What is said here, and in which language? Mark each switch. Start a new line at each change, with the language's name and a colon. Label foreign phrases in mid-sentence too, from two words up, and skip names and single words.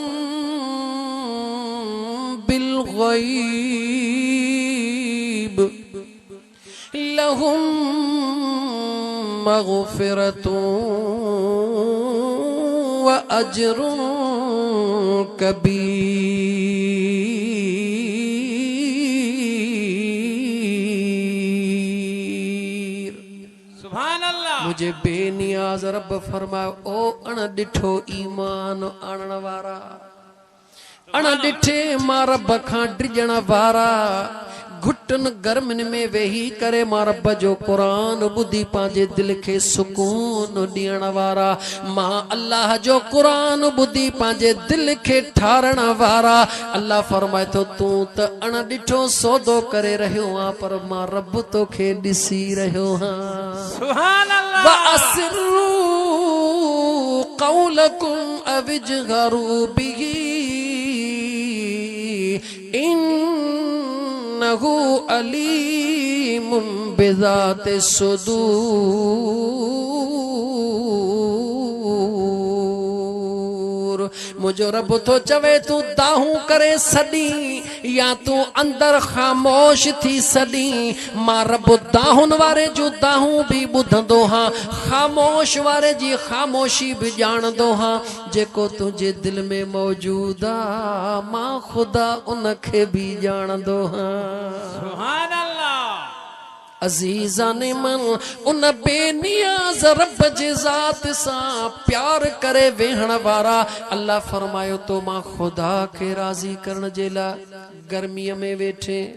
Arabic: بالغيب لهم مغفرة وأجر كبير. سبحان الله.
Sindhi: मुझे बेनियाज़ रब फरमायो ओ अण ॾिठो ईमान आणण वारा, अण ॾिठे मां रब खां डिॼण वारा, घुटन गर्मिन में वेही करे मां रब जो कुरान ॿुधी पंहिंजे दिल खे सुकून ॾियण वारा, मां अल्लाह जो कुरान ॿुधी पंहिंजे दिल खे ठारण वारा। अल्लाह फरमाए थो तूं त अण ॾिठो सौदो करे रहियो आहीं, पर मां रब तोखे ॾिसी रहियो आहियां।
Arabic: سبحان الله. وأسروا قولكم أو اجهروا به إنه عليم بذات الصدور.
Saraiki: मुझो रब तो चवे तू दाहूं करे सदी या तू अंदर खामोश थी सदी, मां रब दाहुन वारे जो दाहूं भी बुधंदो हां, खामोश वारे जी खामोशी भी जानदो हां। जेको तुझे दिल में मौजूद आ मां खुदा उनखे भी जानदो हां।
Arabic: سبحان الله.
Sindhi: अजीज़ान मन उन बेनियाज़ रब जे ज़ात सां प्यार करे वेहण वारा अल्लाह फरमायो तो मां खुदा खे राज़ी करण जे लाइ गर्मीअ में वेठे।